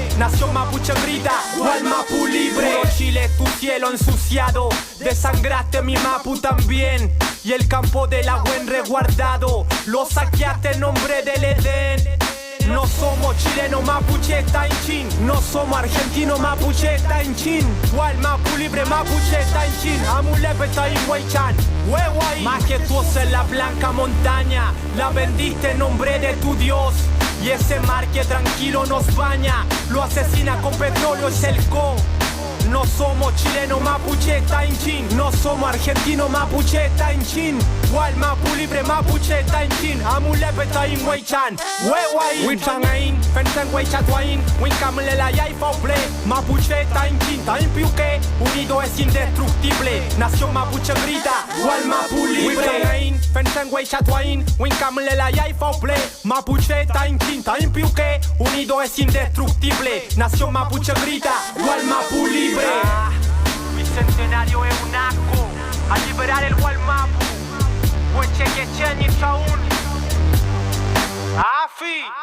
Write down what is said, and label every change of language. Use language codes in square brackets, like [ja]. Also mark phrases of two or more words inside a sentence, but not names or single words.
[es] Nación mapuche grita, cual mapu libre. Chile, tu cielo ensuciado, desangraste mi mapu también. Y el campo del agua en resguardado, lo saqueaste en nombre del Edén. No somos chilenos [arn] mapuche tainchin, [es] no somos argentinos [arn] mapuche tainchin. Cual mapu libre mapuche tainchin, amulepe tainhuaychan, huehuay. [es] Majestuosa en la blanca montaña, la bendiste en nombre de tu Dios. Y ese mar que tranquilo nos baña, lo asesina con petróleo y selco. No somos chilenos [arn] mapuche tainchin, [es] no somos argentinos [arn] mapuche tainchin. [es] Cual mapu libre mapuche tainchin, amulepe tainhuaychan, huehuay. [arn] Huichangain, fentenhuaychatuain, huincamle la yaifople. Mapuche tainchin, tainpiuque, [es] unido es indestructible. Nación mapuche grita, cual mapu libre. [arn] Huichangain, fentenhuaychatuain, huincamle la yaifople. Mapuche tainchin, tainpiuque, [es] unido es indestructible. Nación mapuche grita, cual mapu libre. Bicentenario es un asco, a liberar el Gualmapu. [arn] Hueche que chen y chaún. Afi.